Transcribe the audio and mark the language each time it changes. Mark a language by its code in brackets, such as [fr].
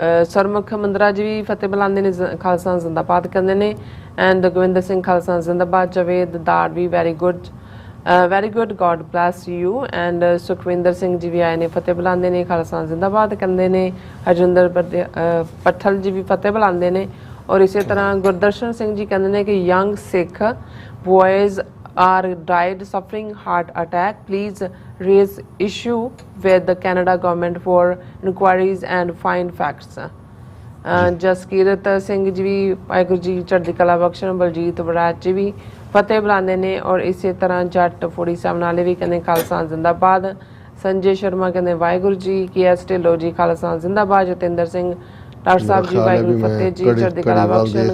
[pa] ਸਰਮੁਖ ਮੰਦਰਾ ਜੀ ਵੀ ਫਤਿਹ ਬੁਲਾਉਂਦੇ ਨੇ, ਖਾਲਸਾ ਜ਼ਿੰਦਾਬਾਦ ਕਹਿੰਦੇ ਨੇ। ਐਂਡ ਗੋਵਿੰਦਰ ਸਿੰਘ ਖਾਲਸਾ ਜ਼ਿੰਦਾਬਾਦ। [en] ਜਵੇਦ ਦਾੜ ਵੀ very good, God bless you. [pa] And Sukhwinder Singh ji ਵੀ ਆਏ ਨੇ, ਫਤਿਹ ਬੁਲਾਉਂਦੇ ਨੇ, ਖਾਲਸਾ ਜ਼ਿੰਦਾਬਾਦ ਕਹਿੰਦੇ ਨੇ। ਹਰਜਿੰਦਰ ਪੱਠਲ ਜੀ ਵੀ ਫਤਿਹ ਬੁਲਾਉਂਦੇ ਨੇ। ਔਰ ਇਸੇ ਤਰ੍ਹਾਂ ਗੁਰਦਰਸ਼ਨ ਸਿੰਘ ਜੀ ਕਹਿੰਦੇ ਨੇ ਕਿ [en] Young Sikh boys are died suffering heart attack, please raise issue with the Canada government for inquiries and find facts। [pa] Jaskirat Singh ji ਵੀ ਵਾਹਿਗੁਰੂ ਜੀ ਚੜ੍ਹਦੀ ਕਲਾ ਬਖਸ਼ਣ। ਬਲਜੀਤ ਬਰਾੜ ਜੀ ਵੀ ਫਤਿਹ ਬੁਲਾਉਂਦੇ ਨੇ। ਔਰ ਇਸੇ ਤਰ੍ਹਾਂ ਜੱਟ 47 ਵਾਲੇ ਵੀ ਕਹਿੰਦੇ ਖਾਲਸਾ ਜ਼ਿੰਦਾਬਾਦ। ਸੰਜੇ ਸ਼ਰਮਾ ਕਹਿੰਦੇ ਵਾਹਿਗੁਰੂ ਜੀ। KS ਢਿੱਲੋਂ ਜੀ ਖਾਲਸਾ ਜ਼ਿੰਦਾਬਾਦ। ਜਤਿੰਦਰ ਸਿੰਘ ਡਾਕਟਰ ਸਾਹਿਬ ਜੀ ਵਾਹਿਗੁਰੂ ਫਤਿਹ ਜੀ, ਚੜ੍ਹਦੀ ਕਲਾ ਬਖਸ਼ਣ।